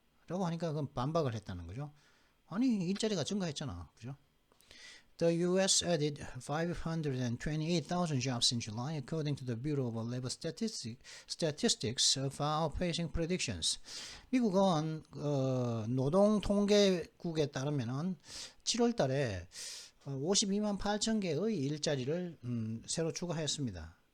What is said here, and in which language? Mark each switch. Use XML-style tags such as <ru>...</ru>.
<ko>라고 하니까 그건 반박을 했다는 거죠. 아니, 일자리가 증가했잖아. 그죠?</ko> <en>The U.S. added 528,000 jobs in July, according to the Bureau of Labor Statistics, outpacing predictions.</en> <ko>미국은 노동통계국에 따르면은 7월달에 52만 8천 개의 일자리를 새로 추가했습니다.</ko>